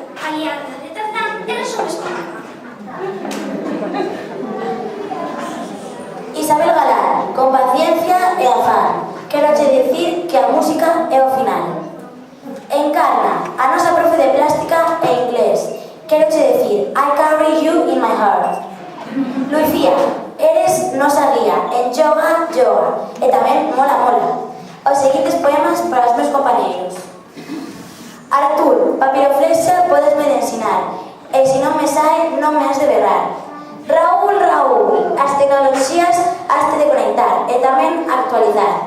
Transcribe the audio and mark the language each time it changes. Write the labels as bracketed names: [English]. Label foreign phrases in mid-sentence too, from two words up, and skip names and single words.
[Galician] Alianza de Tarzán e resumes con a cama. Isabel Galán, con paciencia e afán, quero che dicir que a música é o final. Encarna, a nosa profe de plástica e inglés, quero che dicir [English] I carry you in my heart. [Galician] Lucía, eres nosa guía en yoga, yoga, e tamén mola mola. Os seguintes poemas para os meus compañeiros. Artur, papiroflexa podesme de ensinar, e se non me sai, non me has de berrar. Raúl, Raúl, as tecnoloxías has de conectar e tamén actualizar.